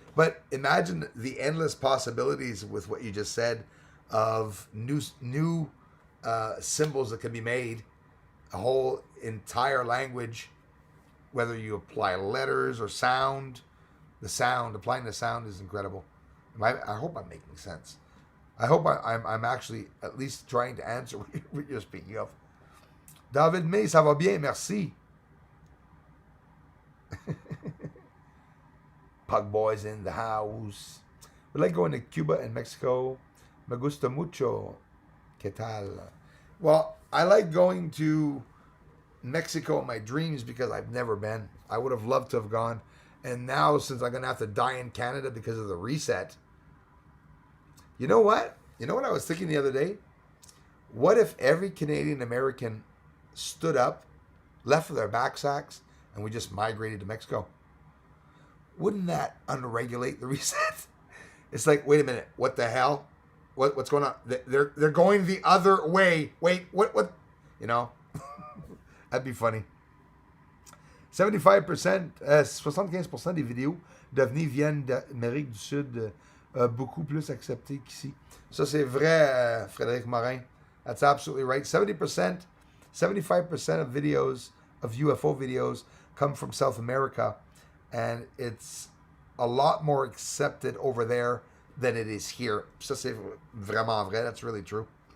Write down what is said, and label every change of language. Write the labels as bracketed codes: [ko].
[en] But imagine the endless possibilities with what you just said of new symbols that can be made, a whole entire language, whether you apply letters or sound. Applying the sound is incredible. I hope I'm making sense. I hope I'm actually at least trying to answer what you're speaking of. [fr] David May, ça va bien, merci. [en] Pug Boys in the house. We like going to Cuba and Mexico. [es] Me gusta mucho. ¿Qué tal? [en] Well, I like going to Mexico in my dreams because I've never been. I would have loved to have gone. And now, since I'm going to have to die in Canada because of the reset, you know what? You know what I was thinking the other day? What if every Canadian American stood up, left with their backsacks, and we just migrated to Mexico? Wouldn't that unregulate the reset? It's like, wait a minute, what the hell? What's going on? They're going the other way. Wait, what? You know, that'd be funny. [fr] 75%, 75% des vidéos d'OVNI viennent d'Amérique du Sud, beaucoup plus acceptées qu'ici. Ça, c'est vrai, Frédéric Morin. [en] That's absolutely right. 75% of videos, of UFO videos, come from South America, and it's a lot more accepted over there than it is here. [fr] Ça, c'est vraiment vrai. [en] That's really true.